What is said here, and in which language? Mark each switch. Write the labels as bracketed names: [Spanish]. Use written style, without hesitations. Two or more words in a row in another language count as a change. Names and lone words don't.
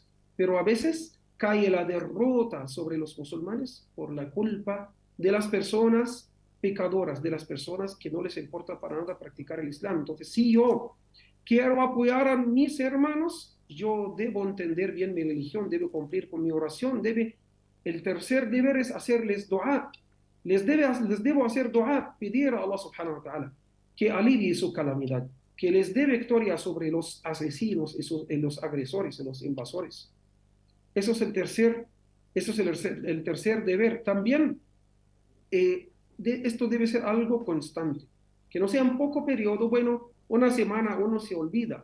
[Spanish] Pero a veces cae la derrota sobre los musulmanes por la culpa de las personas pecadoras, de las personas que no les importa para nada practicar el Islam. Entonces, si yo quiero apoyar a mis hermanos, yo debo entender bien mi religión, debo cumplir con mi oración, el tercer deber es hacerles dua. Les debo hacer dua, pedir a Allah [Arabic] سبحانه وتعالى [Spanish] que alivie su calamidad, que les dé victoria sobre los asesinos y los agresores y los invasores. Eso es el tercer deber. También esto debe ser algo constante, que no sea un poco periodo, bueno, una semana uno se olvida.